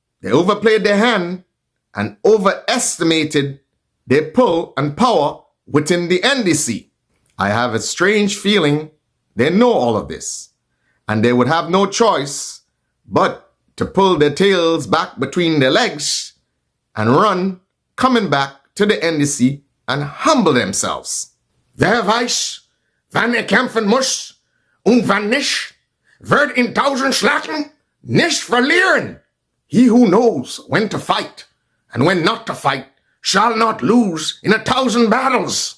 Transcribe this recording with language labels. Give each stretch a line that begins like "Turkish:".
English: They overplayed their hand and overestimated their pull and power within the NDC. I have a strange feeling they know all of this, and they would have no choice but to pull their tails back between their legs and run, coming back to the NDC and humble themselves.
German: Wer weiß, wann kämpfen muss und wann nicht, wird in 1000 Schlachten nicht verlieren.
English: He who knows when to fight and when not to fight shall not lose in 1000 battles.